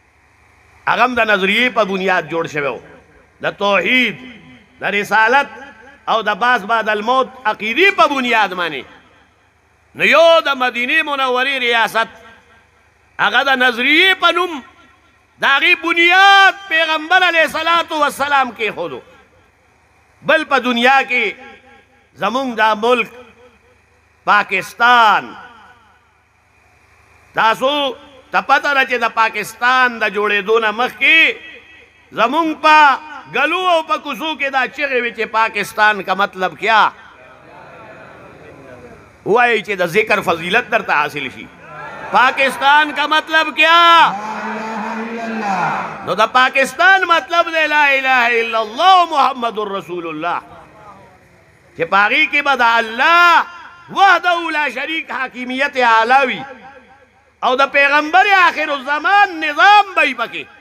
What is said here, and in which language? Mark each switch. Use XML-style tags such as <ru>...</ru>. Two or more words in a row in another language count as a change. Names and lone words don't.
<ps>هم د نظریې په بنیاد جوړ شوی و د توحید د رسالت او د باس</ps> <ar>بعد الموت</ar> <ps>عقیدې په بنیاد باندې نو یو د مدینه منورې ریاست هغه د نظریې په نوم د هغې بنیاد پیغمبر</ps> <ar>علیه الصلاة والسلام</ar> <ps>کېښودو بل په دنیا کې زمونږ دا ملک پاکستان تاسو ته پته ده چې د پاکستان د جوړېدو نه مخکې زمونږ په گلو او په کوڅو کې دا چغې وې چې پاکستان</ps> <ur>کا مطلب کیا</ur> <ps>وایي چې د ذکر فضیلت درته حاصل شي پاکستان</ps> <ur>کا مطلب کیا</ur> <ps>نو د پاکستان مطلب دی</ps> <ar>لا اله الا الله محمد رسول الله</ar> <ps>چې په هغې کې به د الله</ps> <ar>وحده لا شریک</ar> <ps>حاکمیت اعلی او د پیغمبر</ps> <ar>آخر الزمان</ar> <ps>نظام به پکې</ps>